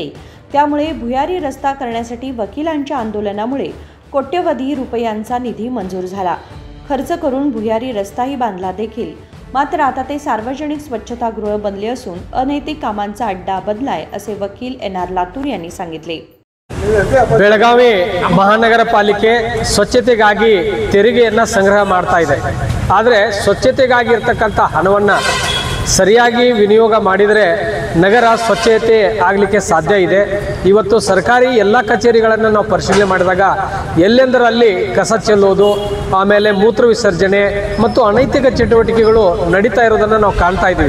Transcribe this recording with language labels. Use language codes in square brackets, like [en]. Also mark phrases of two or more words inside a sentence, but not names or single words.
[mr] त्यामुळे भुयारी रस्ता करण्यासाठी वकिलांच्या आंदोलनामुळे कोट्यवधी रुपयांचा निधी मंजूर झाला. खर्च करून भुयारी रस्ताही बांधला देखील. मात्र आता ते सार्वजनिक स्वच्छतागृह बनले असून अनैतिक कामांचा अड्डा बनलाय असे वकील NR लातूर यांनी सांगितले. [kn] ಬೆಳಗಾವಿ ಮಹಾನಗರ ಪಾಲಿಕೆ ಸ್ವಚ್ಛತೆಗಾಗಿ ತೆರಿಗೆಯನ್ನು ಸಂಗ್ರಹ ಮಾಡ್ತಾ ಇದೆ. ಆದರೆ ಸ್ವಚ್ಛತೆಗಾಗಿ ಇರತಕ್ಕಂಥ ಹಣವನ್ನು ಸರಿಯಾಗಿ ವಿನಿಯೋಗ ಮಾಡಿದರೆ ನಗರ ಸ್ವಚ್ಛತೆ ಆಗಲಿಕ್ಕೆ ಸಾಧ್ಯ ಇದೆ. ಇವತ್ತು ಸರ್ಕಾರಿ ಎಲ್ಲ ಕಚೇರಿಗಳನ್ನು ನಾವು ಪರಿಶೀಲನೆ ಮಾಡಿದಾಗ ಎಲ್ಲೆಂದರಲ್ಲಿ ಕಸ ಚೆಲ್ಲೋದು, ಆಮೇಲೆ ಮೂತ್ರ ವಿಸರ್ಜನೆ ಮತ್ತು ಅನೈತಿಕ ಚಟುವಟಿಕೆಗಳು ನಡೀತಾ ಇರೋದನ್ನು ನಾವು ಕಾಣ್ತಾ ಇದ್ದೀವಿ.